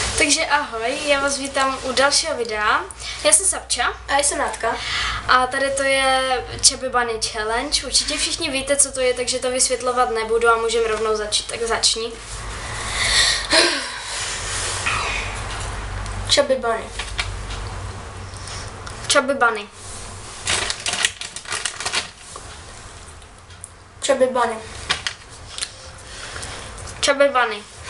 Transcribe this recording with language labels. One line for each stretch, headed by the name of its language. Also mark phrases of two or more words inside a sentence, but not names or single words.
Czech: Takže ahoj, já vás vítám u dalšího videa. Já jsem Sapča. A já jsem Nátka. A tady to je Chubby Bunny Challenge. Určitě všichni víte, co to je, takže to vysvětlovat nebudu a můžeme rovnou začít. Tak začni. Chubby Bunny. Chubby Bunny. Chubby Bunny. Chubby Bunny.